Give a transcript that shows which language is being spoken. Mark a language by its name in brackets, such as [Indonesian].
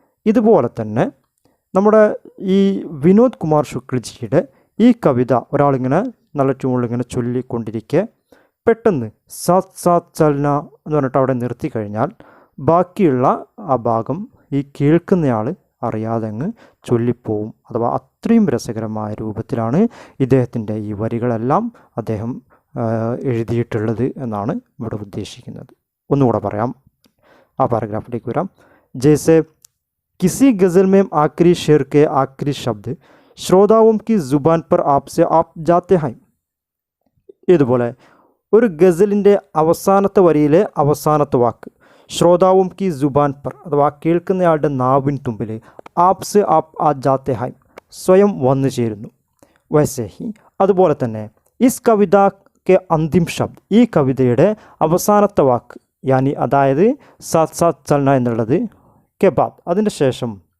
[Malayalam] ഇതുപോലെ തന്നെ നമ്മുടെ ഈ വിനോദ് കുമാർ ശുക്ലജിയുടെ ഈ കവിത ഒരാളിങ്ങനെ നല്ല ട്യൂണിലിങ്ങനെ ചൊല്ലിക്കൊണ്ടിരിക്കെ പെട്ടെന്ന് [Hindi] സാത്ത് സാത്ത് ചലന [Malayalam] എന്ന് പറഞ്ഞിട്ട് അവിടെ നിർത്തി കഴിഞ്ഞാൽ ബാക്കിയുള്ള ആ ഭാഗം ഈ കേൾക്കുന്നയാൾ അറിയാതെ അങ്ങ് ചൊല്ലിപ്പോവും. അഥവാ അത്രയും രസകരമായ രൂപത്തിലാണ് ഇദ്ദേഹത്തിൻ്റെ ഈ വരികളെല്ലാം അദ്ദേഹം എഴുതിയിട്ടുള്ളത് എന്നാണ് ഇവിടെ ഉദ്ദേശിക്കുന്നത്. ഒന്നുകൂടെ പറയാം, ആ പാരഗ്രാഫിലേക്ക് വരാം. [Hindi] ജैसे किसी गज़ल में आखिरी शेर के आखिरी शब्द श्रोताओं की ज़ुबान पर आपसे आप जाते हैं. [Malayalam] ഇതുപോലെ ഒരു ഗസലിൻ്റെ അവസാനത്തെ വരിയിലെ അവസാനത്തെ വാക്ക് [Hindi] ശ്രോതാവും കി ജുബാൻ പർ [Malayalam] അഥവാ കേൾക്കുന്നയാളുടെ നാവിൻ തുമ്പിൽ [Hindi] ആപ്സ് ആപ്പ് ആ ജാത്തെ ഹൈ [Malayalam] സ്വയം വന്നു ചേരുന്നു. [Hindi] വൈസേ ഹി [Malayalam] അതുപോലെ തന്നെ [Hindi] ഇസ് കവിത കെ അന്തിം ശബ്ദ് [Malayalam] ഈ കവിതയുടെ അവസാനത്തെ വാക്ക് [Hindi] യാനി [Malayalam] അതായത് [Hindi] സാത്ത് സാത്ത് ചലന [Malayalam] എന്നുള്ളത് [Hindi] കെ ബാദ് [Malayalam] അതിൻ്റെ ശേഷം